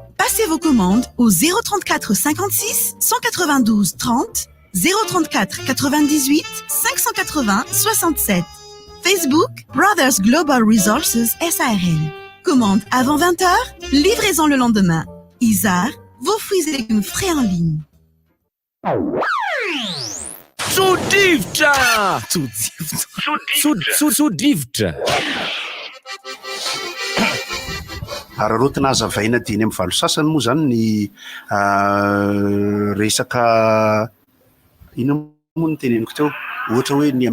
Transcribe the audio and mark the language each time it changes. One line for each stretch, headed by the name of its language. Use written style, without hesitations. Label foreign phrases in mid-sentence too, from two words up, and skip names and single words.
French: Passez vos commandes au 034 56 192 30 034 98 580 67. Facebook, Brothers Global Resources SARL. Commande avant 20h, livraison le lendemain. Isar, vos fruits et légumes frais en ligne.
Malagasy: Sodrivotra! Sodrivotra! Ararotina azavaina diny amin'ny valo sasany moa zany ny resaka ino moa ny teneniko teo, ohatra hoe ny